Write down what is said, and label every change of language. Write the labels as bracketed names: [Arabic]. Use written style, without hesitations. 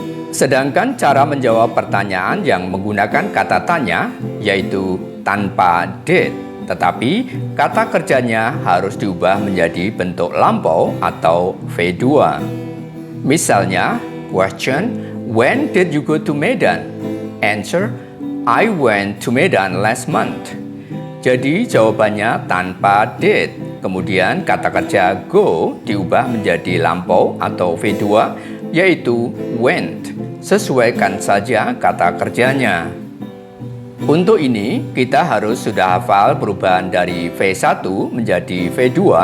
[Indonesian] Sedangkan cara menjawab pertanyaan yang menggunakan kata tanya, yaitu tanpa did, tetapi kata kerjanya harus diubah menjadi bentuk lampau atau V2. Misalnya, [English] question, when did you go to Medan? Answer, I went to Medan last month. [Indonesian] Jadi jawabannya tanpa did. Kemudian kata kerja go diubah menjadi lampau atau V2, yaitu went. Sesuaikan saja kata kerjanya. Untuk ini, kita harus sudah hafal perubahan dari V1 menjadi V2